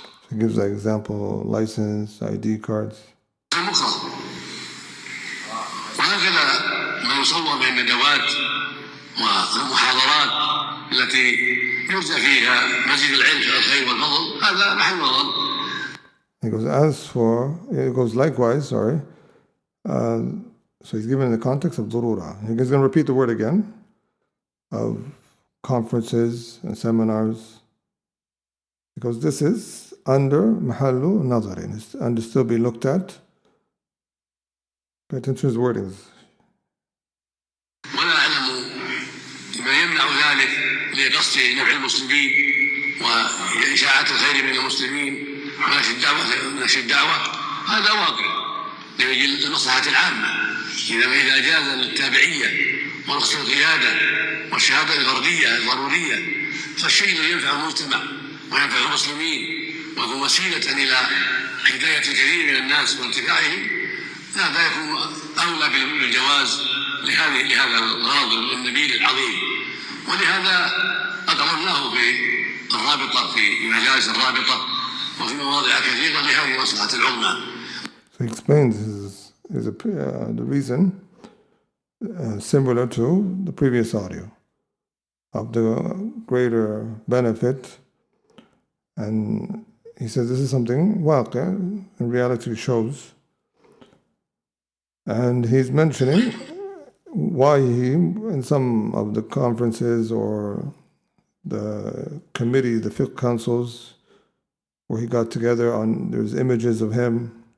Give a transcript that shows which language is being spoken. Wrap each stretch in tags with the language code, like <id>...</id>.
<en>He gives the example, license, ID cards.</en> <ar>وهكذا ما يصور بين الندوات والمحاضرات التي يرجى فيها مزيد العلم والخير والفضل هذا محل نظر.</ar> <en>He goes likewise, so he's given in the context of durura. He's going to repeat the word again, of conferences and seminars, because this is under mahallu nazarin, it's under still be looked at. Pay attention to his wordings.</en> <ar>ولا أعلم ما يمنع ذلك لقصد نفع المسلمين وإشاعة الخير بين المسلمين ونشر الدعوة هذا واقع لأجل المصلحة العامة. إذا جاز التابعية ورخص القيادة والشهادة الفردية الضرورية فالشيء الذي ينفع المجتمع وينفع المسلمين ويكون وسيلة إلى هداية الكثير من الناس وانتفاعهم هذا يكون أولى بالجواز لهذا الغرض النبيل العظيم. ولهذا أقررناه في الرابطة في مجالس الرابطة وفي مواضع كثيرة لهذه المصلحة العظمى.</ar> <en>So he explains the reason similar to the previous audio of the greater benefit, and he says this is something waqi' in reality shows, and he's mentioning why he in some of the conferences or the committee, the fiqh councils where he got together on, there's images of him.</en>